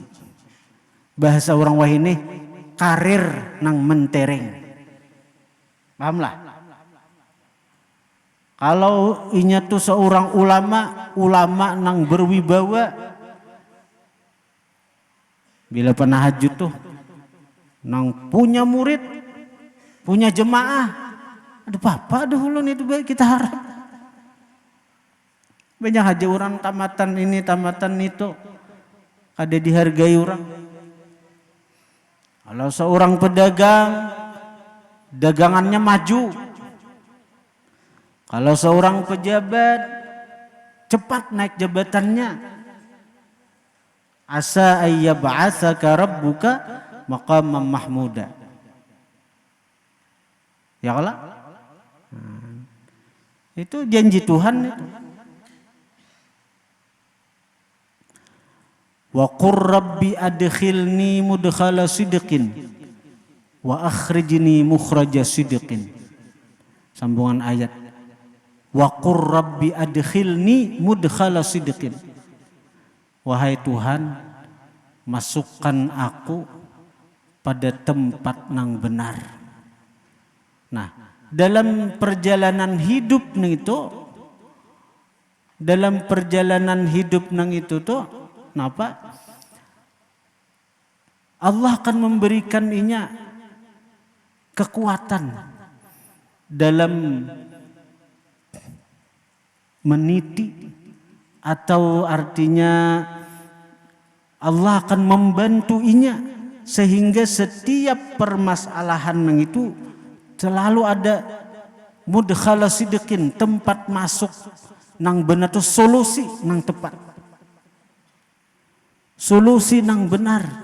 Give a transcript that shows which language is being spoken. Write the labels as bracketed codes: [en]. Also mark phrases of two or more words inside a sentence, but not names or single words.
[bjn] Bahasa orang wahini karir nang mentereng. Pahamlah? Kalau inya tuh seorang ulama nang berwibawa. Bila penahajud tuh nang punya murid, punya jemaah, ada apa dahulu nih itu baik kita harap. Banyak aja orang tamatan ini, tamatan itu, ada dihargai orang. [id] Kalau seorang pedagang, dagangannya maju. Kalau seorang pejabat, cepat naik jabatannya. [ar] عسى أن يبعثك ربك مقاما محمودا. [id] Ya kalau itu janji Tuhan itu. [ar] وقل رب أدخلني مدخل صدق وأخرجني مخرج صدق. [id] Sambungan ayat. [ar] وقل رب أدخلني مدخل صدق. [id] Wahai Tuhan, masukkan aku pada tempat yang benar. [bjn] Nah, dalam perjalanan hidup nang itu tuh kenapa? Allah akan memberikan inya kekuatan dalam meniti, atau artinya Allah akan membantu inya sehingga setiap permasalahan nang itu selalu ada [ar] مدخل صدق, [bjn] tempat masuk nang benar tuh, solusi nang tepat. Solusi nang benar.